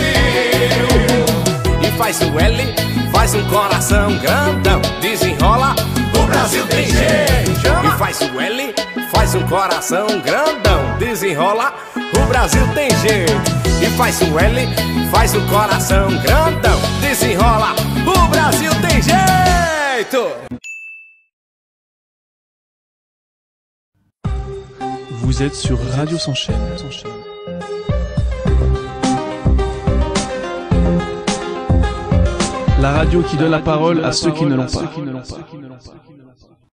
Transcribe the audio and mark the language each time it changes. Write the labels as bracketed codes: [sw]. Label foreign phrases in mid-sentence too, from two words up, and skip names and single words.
[pt] E faz o L, faz coração grandão, desenrola, o Brasil tem jeito. E faz o L, faz coração grandão, desenrola, o Brasil tem jeito. E faz o L, faz coração grandão, desenrola, o Brasil tem jeito. [fr] Vous êtes sur Radio S'enchaîne. La radio qui donne la parole à ceux qui ne l'ont pas.